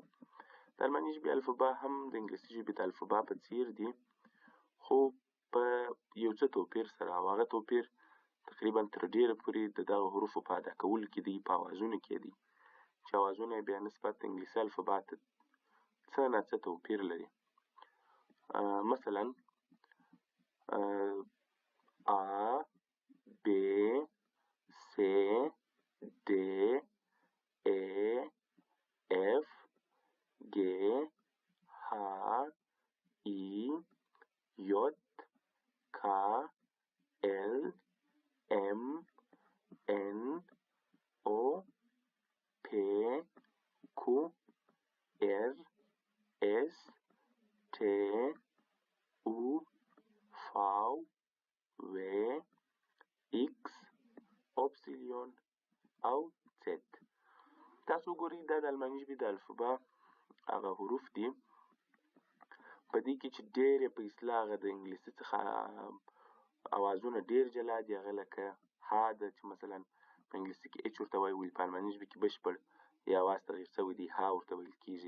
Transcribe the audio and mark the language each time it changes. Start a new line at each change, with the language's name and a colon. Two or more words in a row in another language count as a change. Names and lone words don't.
Pashto: د الماني ژبې الفبا هم د انګلیسي ژبې د الفبا په څیر دي، خو په یو څه توپیر سره، او هغه توپیر تقریبا تر ډیره پورې د دغه حروفو په ادا کولو کې دی، په اوازونو کې دی، چې اوازونه یې بیا نسبت انګلیسي الفبا ته څه نه څه توپیر لري. مثلا A B C D E F G H I J K L M N O P Q R S T U V W X Y او Z. تاسو ګورئ دا د الماني ژبې د الفبا هغه حروف دي، په دې کې چې ډېر په اصطلاح هغه د انګلیسي څخه اوازونه ډېر جلا دي، هغه لکه ها ده چې مثلا په انګلیسي کې اچ ورته وایي، ولې په الماني ژبې کې بشپړ یا اواز تغییر شوی دی، ها ورته ویل کېږي.